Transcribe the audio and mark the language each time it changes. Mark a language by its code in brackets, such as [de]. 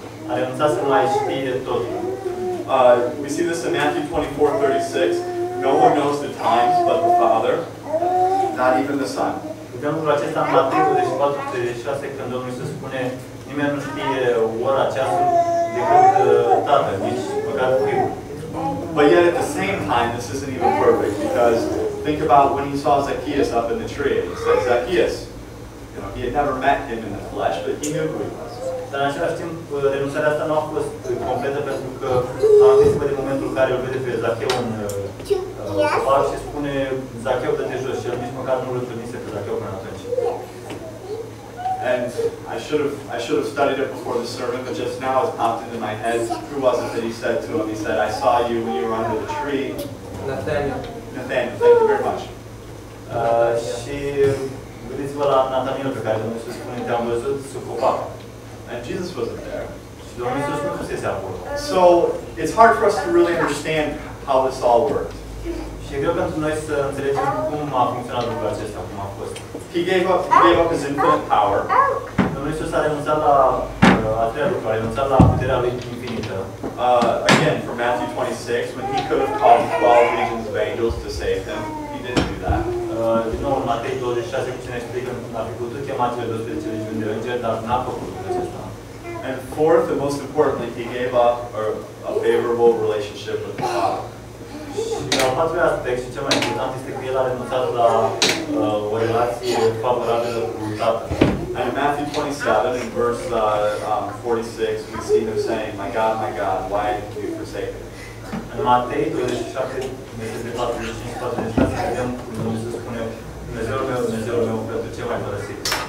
[ro] A renunțat să mai știe totul. [en] We see this in Matthew 24:36. No one knows the times but the Father, not even the Son. [ro] Vedem lucrul acesta în Matei 24:36, când Domnul Iisus spune: nimeni nu știe ora, ceasul, decât Tatăl, nici măcar Fiul. [en] But yet at the same time, this isn't even perfect, because think about when he saw Zacchaeus up in the tree, and he said, Zacchaeus, you know, he had never met him in the flesh, but he knew who he was. [ro] Dar în același timp, renunțarea asta nu a fost completă, pentru că am zis că de momentul în care îl vede pe Zacheu în copac și spune: Zacheu, dă-te jos, și el nici măcar nu îl întâlnise pe Zacheu până atunci. [en] And I should have studied it before the sermon, but just now it's popped into my head. Who was it that he said to him? He said, I saw you when you were under the tree. Nathaniel. Nathaniel, thank you very much. [ro] Și gândiți-vă la Nathaniel pe care Domnul Iisus spune: te-am văzut sub copac. [en] And Jesus wasn't there. [ro] Și Domnul Iisus nu fusese acolo. [en] So it's hard for us to really understand how this all worked. [ro] Și e greu pentru noi să înțelegem cum a funcționat lucrul acesta, cum a fost. [en] He gave up his infinite power. [ro] Domnul Iisus a renunțat la a treia lucru, a renunțat la puterea lui infinită. [en] Again, from Matthew 26, when he could have called 12 legions of angels to save him, he didn't do that. [ro] Din nou, în Matei 26, cu cine explică că n-a fi putut chema cele 12 legiuni de îngeri, dar n-a făcut lucrul acesta. [en] And fourth, and most importantly, he gave up a favorable relationship with the Father. [ro] Și al patrulea aspect, și cel mai important, este că el a renunțat la o relație favorabilă cu Tatăl. [en] And in Matthew 27, in verse 46, we see him saying, my God, why did you forsake me? [ro] În Matei 27, versetele 45-46, vedem cum Domnul Iisus spune: Dumnezeul meu, pentru ce m-ai părăsit?